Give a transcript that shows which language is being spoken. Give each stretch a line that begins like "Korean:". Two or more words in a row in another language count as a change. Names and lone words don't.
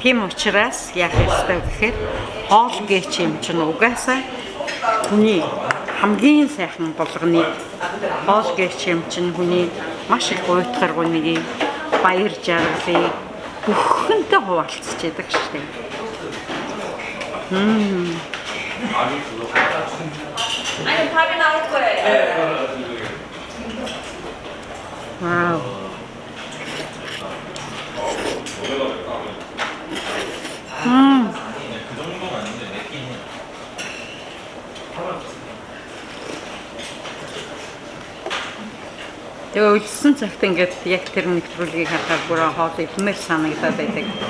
Mongolian: Тийм учраас яах ёстой гэхээр хоол гээч юм чинь угаасаа хүний хамгийн сайхан болгоны хоол гээч юм чинь хүний маш их уйтгаргуйг баяр жаргалыг бүхэнтэй хуваалцж яадаг шүү дээ.
Korean: 아니 밥이 나올 거예요. 와우.
Mongolian: Тэгээ үлдсэн цагт ингээд яг тэр нэвтрүүлгийг харахаар бүр хоол идмээр санагдаад байдаг.